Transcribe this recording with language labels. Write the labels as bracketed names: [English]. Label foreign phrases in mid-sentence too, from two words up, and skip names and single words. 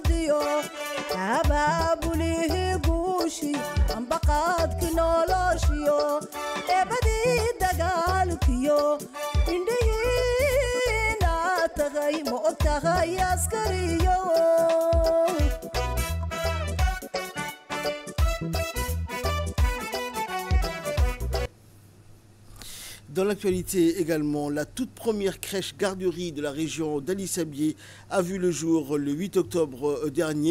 [Somali] askariyo abaabulihi guushi ambaqaadki noloshiyo eebadii dagaalkiyo indhihiina tagay ma og tahay askariyo. [French] Dans l'actualité également, la toute première crèche garderie de la région d'Ali Sabié a vu le jour le 8 octobre dernier.